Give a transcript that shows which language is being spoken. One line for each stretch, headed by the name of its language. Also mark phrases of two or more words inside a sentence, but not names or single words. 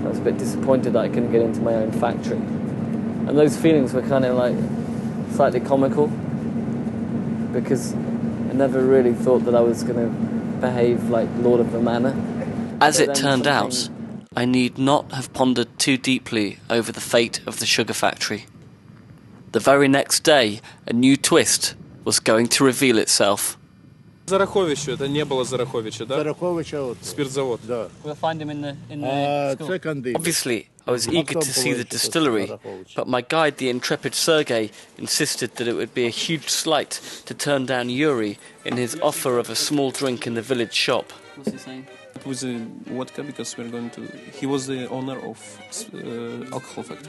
English: I was a bit disappointed that I couldn't get into my own factory. And those feelings were kind of like slightly comical, because I never really thought that I was going to behave like Lord of the Manor. As it turned out, I need not have pondered too too deeply over the fate of the sugar factory. The very next day, a new twist was going to reveal itself.
Russian: Зараховичу, это не было Зараховича, да? Зараховича вот. Спиртзавод. Да.
English: We'll find him in the school.
Ukrainian: Це кандид.
English: Obviously, I was eager to see the distillery, but my guide, the intrepid Sergei, insisted that it would be a huge slight to turn down Yuri in his offer of a small drink in the village shop. What's he saying? With the vodka, because we're going to... He was the owner of alcohol factory.